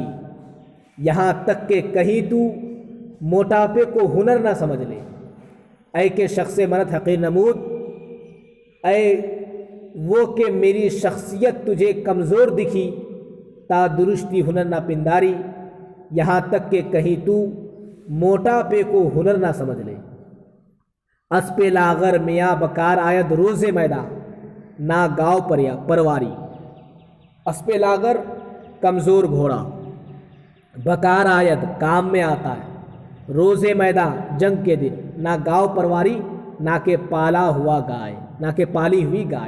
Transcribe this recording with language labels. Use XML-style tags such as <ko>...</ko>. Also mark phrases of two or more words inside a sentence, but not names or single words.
<ur>یہاں تک کہ کہیں تو موٹاپے کو ہنر نہ سمجھ لے،</ur> <fa>اے کہ شخص منت حقیر نمود،</fa> <ur>اے وہ کہ میری شخصیت تجھے کمزور دکھی،</ur> <fa>تا درستی ہنر نہ پنداری،</fa> <ur>یہاں تک کہ کہیں تو موٹاپے کو ہنر نہ سمجھ لے۔</ur> <fa>اسپ لاغر میاں بکار آید روز میداں، نہ گاؤ پرواری۔ اسپ لاغر</fa> <ur>کمزور گھوڑا،</ur> <fa>بکار آید</fa> <ur>کام میں آتا ہے،</ur> <fa>روز میداں</fa> <ur>جنگ کے دن،</ur> <fa>نہ گاؤ پرواری</fa> <ur>نہ کہ پالا ہوا گائے، نہ کہ پالی ہوئی گائے۔</ur>